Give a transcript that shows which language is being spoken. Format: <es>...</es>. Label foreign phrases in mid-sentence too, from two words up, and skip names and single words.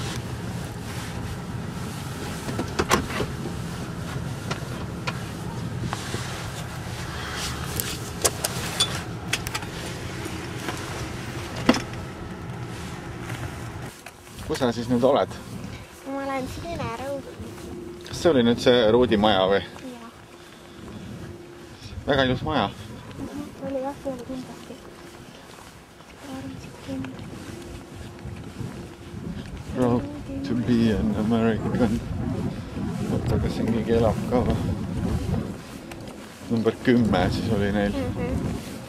<et>Kus sa siis nüüd oled? Ma olen siin Ene Road. Kas see oli nüüd see Roodi maja või? Jaa. Väga ilus maja. Oli jah, see oli kindlasti.</et> <en>Proud to be an American.</en> <et>Oota, kas siin keegi elab ka või? Number 10 siis oli neil.</et>